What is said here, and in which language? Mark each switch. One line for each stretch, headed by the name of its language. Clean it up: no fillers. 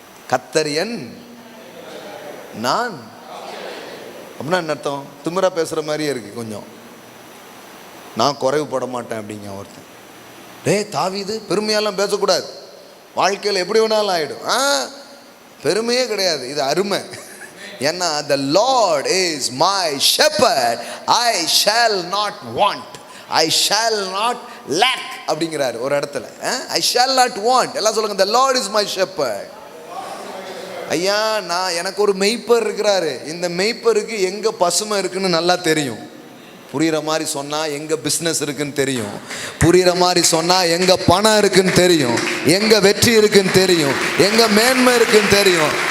Tamil: கர்த்தர் என் நான் அப்படின்னா என்ன அர்த்தம்? திமிரா பேசுகிற மாதிரியே இருக்குது கொஞ்சம். நான் குறைவுபட மாட்டேன் அப்படிங்க ஒருத்தன். தாவீது பெருமையெல்லாம் பேசக்கூடாது, வாழ்க்கையில் எப்படி வேணாலும் ஆகிடும். பெருமையே கிடையாது, இது அருமை. ஏன்னா
English: the Lord is my shepherd, I shall not want, I shall not lack
Tamil: அப்படிங்கிறாரு ஒரு இடத்துல.
English: I shall not want.
Tamil: எல்லாம் சொல்லுங்க,
English: the Lord is my shepherd.
Tamil: ஐயா, எனக்கு ஒரு மெய்ப்பர் இருக்கிறாரு, இந்த மெய்ப்பருக்கு எங்கே பசுமை இருக்குன்னு நல்லா தெரியும். புரிகிற மாதிரி சொன்னால் எங்கே பிஸ்னஸ் இருக்குன்னு தெரியும், புரிகிற மாதிரி சொன்னால் எங்கே பணம் இருக்குன்னு தெரியும், எங்கே வெற்றி இருக்குன்னு தெரியும், எங்கே மேன்மை இருக்குன்னு தெரியும்.